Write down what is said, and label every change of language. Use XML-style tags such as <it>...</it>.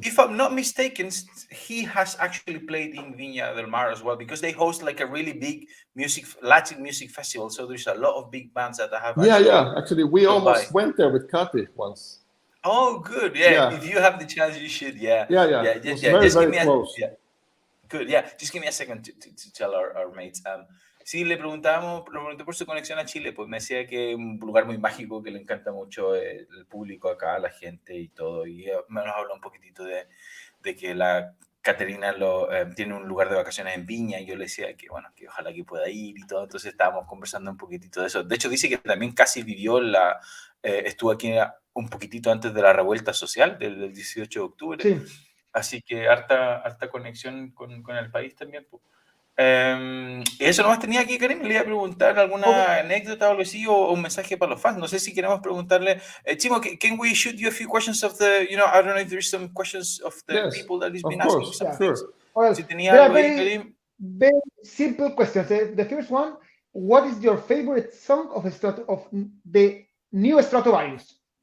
<en>If I'm not mistaken, he has actually played in Viña del Mar as well, because they host like a really big Latin music festival. So there's a lot of big bands that have. Actually, we almost went there with Kathy once. Oh, good. Yeah. If you have the chance, you should. Yeah. It was very close. Good. Yeah. Just give me a second to tell our mates.</en> <es>Sí, le pregunté por su conexión a Chile, pues me decía que es un lugar muy mágico, que le encanta mucho el público acá, la gente y todo, y nos habló un poquitito de que la Caterina tiene un lugar de vacaciones en Viña, y yo le decía que bueno, que ojalá que pueda ir y todo, entonces estábamos conversando un poquitito de eso. De hecho, dice que también casi vivió estuvo aquí un poquitito antes de la revuelta social del 18 de octubre, sí. Así que harta conexión con el país también, pues. Eso nomás tenía aquí, Karim. Le iba a preguntar alguna anécdota o algo así, o un mensaje para los fans. No sé si queremos preguntarle,</es> <en>Timo, can we shoot you a few questions of the, I don't know if there's some questions of the people that has been asking some things. Well,</en> <es>si tenía algo ahí, Karim.</es> <en>Very simple questions. The first one, what is your favorite song of the new Stratavarius?</en>